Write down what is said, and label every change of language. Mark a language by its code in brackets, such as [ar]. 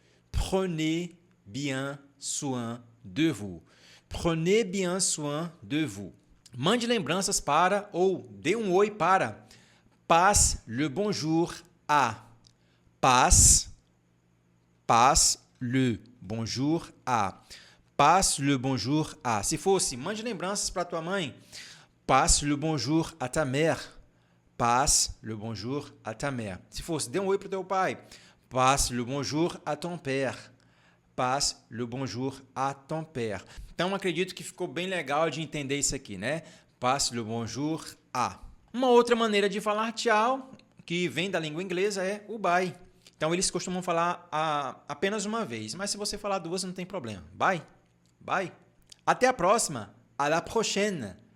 [fr] Prenez bien soin de vous. Prenez bien soin de vous. [pt] Mande lembranças para ou dê um oi para. [fr] Passe le bonjour à. Passe le bonjour à. Passe le bonjour à. [pt] Se fosse, mande lembranças para tua mãe. [fr] Passe le bonjour à ta mère. Passe le bonjour à ta mère. [pt] Se fosse, dê um oi para o teu pai. [fr] Passe le bonjour à ton père. Passe le bonjour à ton père. [pt] Então, acredito que ficou bem legal de entender isso aqui, né? [fr] Passe le bonjour à. [pt] Uma outra maneira de falar tchau, que vem da língua inglesa, é o bye. Então, eles costumam falar apenas uma vez, mas se você falar duas, não tem problema. [en] Bye. Bye. [pt] Até a próxima. [fr] À la prochaine.